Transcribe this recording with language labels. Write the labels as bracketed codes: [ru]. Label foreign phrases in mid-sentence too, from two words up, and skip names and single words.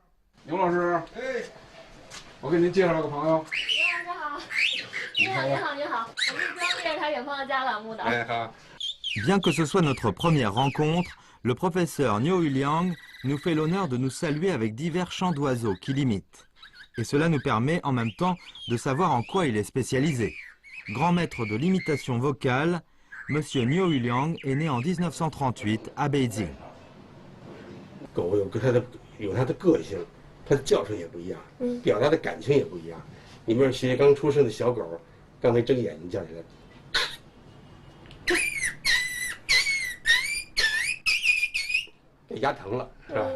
[fr] Bien que ce soit notre première rencontre, le professeur Niu Yuliang nous fait l'honneur de nous saluer avec divers chants d'oiseaux qu'il imite. Et cela nous permet en même temps de savoir en quoi il est spécialisé. Grand maître de l'imitation vocale, M. Niu Yuliang est né en 1938 à Beijing. [zh] 狗有它的个性，它的叫声也不一样，表达的感情也不一样。你比如学刚出生的小狗，刚才睁眼睛叫起来，给压疼了，是吧？